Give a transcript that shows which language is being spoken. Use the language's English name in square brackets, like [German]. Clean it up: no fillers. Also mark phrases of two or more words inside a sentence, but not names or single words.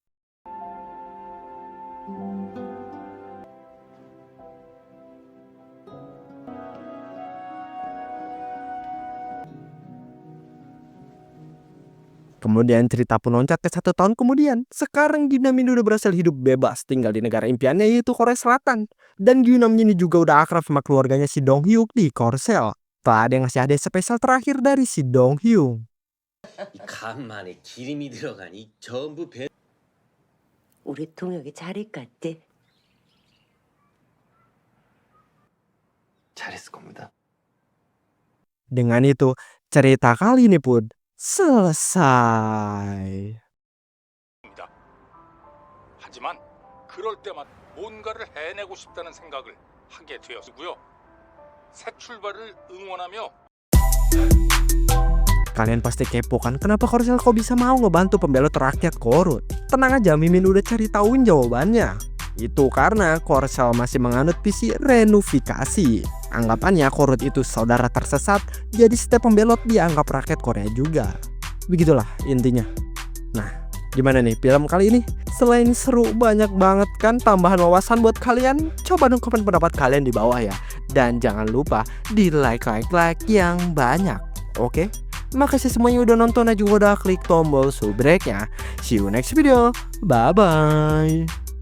[Indonesian] Kemudian cerita pun loncat ke 1 tahun kemudian. Sekarang Gyunam ini udah berhasil hidup bebas tinggal di negara impiannya yaitu Korea Selatan. Dan Gyunam ini juga udah akrab sama keluarganya si Dong Hyuk di Korsel. Tak ada yang ngasih hadiah spesial terakhir dari si Dong Hyuk. [Korean] 간만에 기름이 들어가니 전부 배. 우리 동혁이 잘할 것 같아. 잘했을 겁니다. [Indonesian] Dengan itu, cerita kali ini pun selesai. [Korean] 하지만 그럴 때마다 뭔가를 해내고 싶다는 생각을 하게 되었고요. 새 출발을 응원하며 [Indonesian] Kalian pasti kepo kan, kenapa Korsel kok bisa mau ngebantu pembelot rakyat korut? Tenang aja, Mimin udah cari tauin jawabannya. Itu karena Korsel masih menganut visi reunifikasi. Anggapannya korut itu saudara tersesat, jadi setiap pembelot dianggap rakyat Korea juga. Begitulah intinya. Nah, gimana nih film kali ini? Selain seru, banyak banget kan tambahan wawasan buat kalian? Coba dong komen pendapat kalian di bawah ya. Dan jangan lupa di like yang banyak. Oke? Makasih semuanya udah nonton dan juga udah klik tombol subscribe-nya. [English] See you next video. Bye-bye.